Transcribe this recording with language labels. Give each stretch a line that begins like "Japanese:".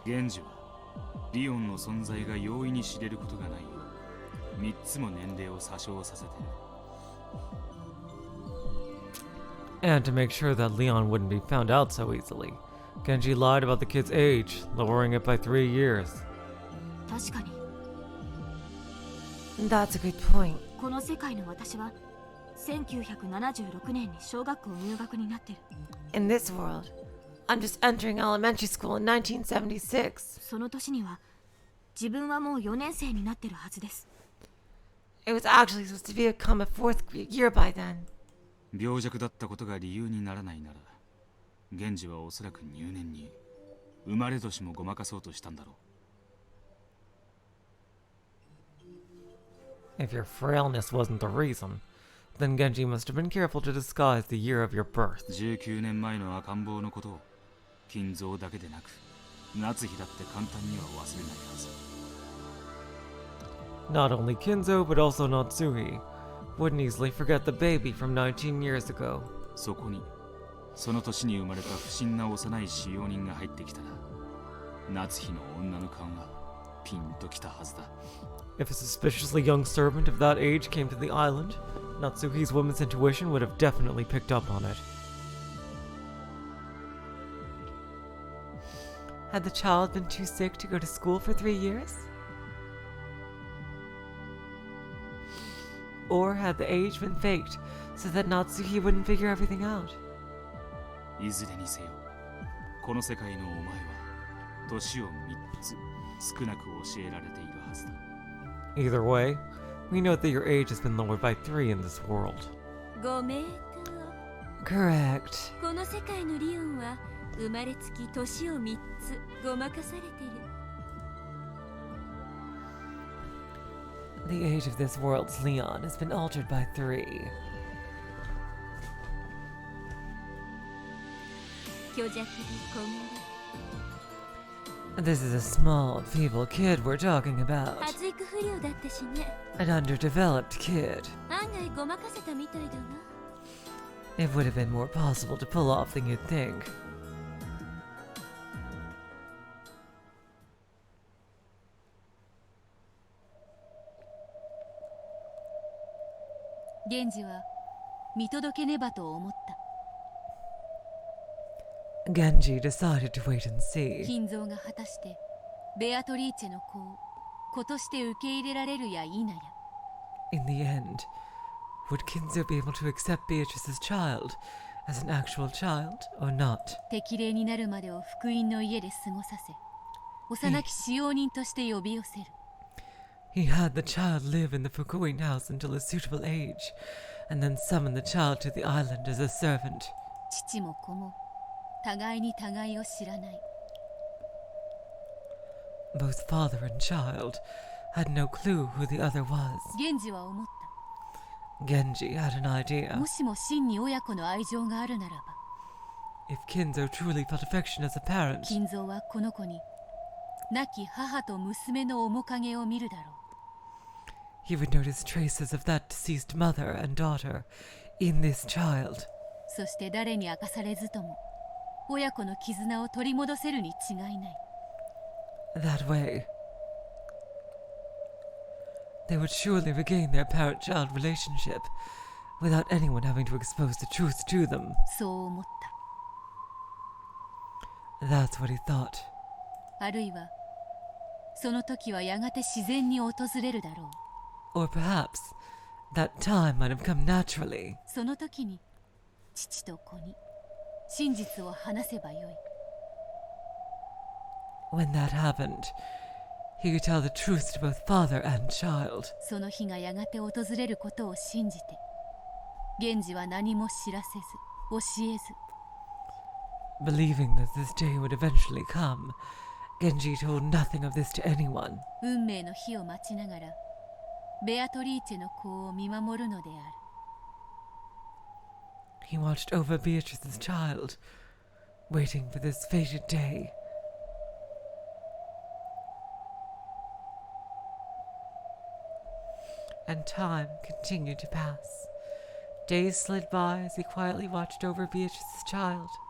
Japanese: 源氏はリオンの存在が容易に知れることがないよう3つも年齢を詐称させてる。
English: And to make sure that Leon wouldn't be found out so easily, Genji lied about the kid's age, lowering it by 3 years.
Japanese: 確かに。
English: That's a good point.
Japanese: この世界の私は1976年に小学校入学になってる。
English: In this world, I'm just entering elementary school in 1976.
Japanese: その年には自分はもう4年生になってるはずです。
English: It was actually supposed to become a fourth year by then.
Japanese: 病弱だったことが理由にならないなら、源氏はおそらく入念に生まれ年もごまかそうとしたんだろう。
English: If your frailness wasn't the reason, then Genji must have been careful to disguise the year of your birth.
Japanese: 19年前の赤ん坊のことを金蔵だけでなく夏日だって簡単には忘れないはず。
English: Not only Kinzo, but also Natsuhi wouldn't easily forget the baby from 19 years ago.
Japanese: そこにその年に生まれた不審な幼い使用人が入ってきたら、夏日の女の勘はピンときたはずだ。
English: If a suspiciously young servant of that age came to the island, Natsuhi's woman's intuition would have definitely picked up on it. Had the child been too sick to go to school for 3 years? Or had the age been faked so that Natsuhi wouldn't figure everything out?
Japanese: いずれにせよ、この世界のお前は年を3つ少なく教えられているはずだ。
English: Either way, we note that your age has been lowered by 3 in this world.
Japanese: ご名答。
English: Correct.
Japanese: この世界のリオンは生まれつき年を3つごまかされてる。
English: The age of this world's Leon has been altered by 3.
Japanese: 虚弱で小柄。
English: This is a small, feeble kid we're talking about.
Japanese: 発育不良だったしね。
English: An underdeveloped kid.
Japanese: 案外ごまかせたみたいだわ。
English: It would have been more possible to pull off than you'd think.
Japanese: 源氏は見届けねばと思った。
English: Genji decided to wait and see.
Japanese: 金蔵が果たしてベアトリーチェの子を子として受け入れられるや否や。
English: In the end, would Kinzo be able to accept Beatrice's child as an actual child or not?
Japanese: 適齢になるまでを福音の家で過ごさせ、幼き使用人として呼び寄せる。
English: He had the child live in the Fukuin house until a suitable age, and then summon the child to the island as a servant.
Japanese: 父も子も互いに互いを知らない。
English: Both father and child had no clue who the other was.
Japanese: 源氏は思った。
English: Genji had an idea.
Japanese: もしも真に親子の愛情があるならば、
English: If Kinzo truly felt affection as a parent,
Japanese: 金蔵はこの子に亡き母と娘の面影を見るだろう。
English: he would notice traces of that deceased mother and daughter in this child.
Japanese: そして誰に明かされずとも親子の絆を取り戻せるに違いない。
English: That way, they would surely regain their parent-child relationship without anyone having to expose the truth to them.
Japanese: そう思った。
English: That's what he thought.
Japanese: あるいはその時はやがて自然に訪れるだろう。
English: Or perhaps that time might have come naturally.
Japanese: その時に父と子に真実を話せばよい。
English: When that happened, he could tell the truth to both father and child.
Japanese: その日がやがて訪れることを信じて、源氏は何も知らせず教えず、
English: Believing that this day would eventually come, Genji told nothing of this to anyone.
Japanese: 運命の日を待ちながらベアトリーチェの子を見守るのである。
English: He watched over Beatrice's child, waiting for this fated day. And time continued to pass. Days slid by as he quietly watched over Beatrice's child.